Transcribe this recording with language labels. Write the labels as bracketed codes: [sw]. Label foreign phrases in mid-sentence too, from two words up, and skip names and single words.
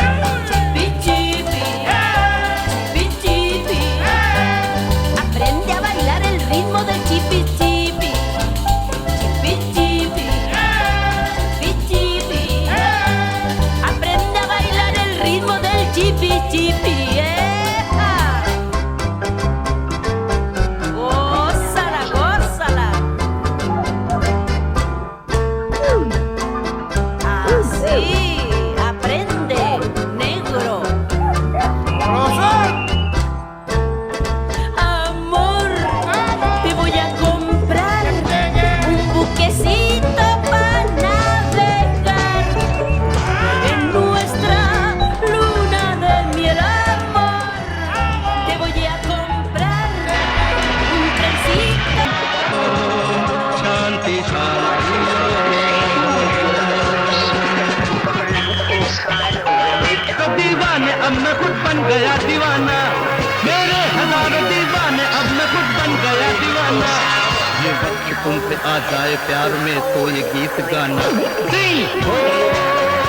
[es] Chipi chipi, chipi chipi. Aprende a bailar el ritmo del chipi chipi. Chipi chipi, chipi chipi. Aprende a bailar el ritmo del chipi chipi. Gózala, gózala. Así, aprende, negro. Amor, te voy a comprar un buquecito para navegar en nuestra luna de miel. Amor, te voy a comprar un trencito. [hi] तो दीवाने अब मैं खुद बन गया दीवाना, मेरे हजारों दीवाने अब मैं खुद बन गया दीवाना। ये वक्त तुम पे आ जाए प्यार में तो ये गीत गाना।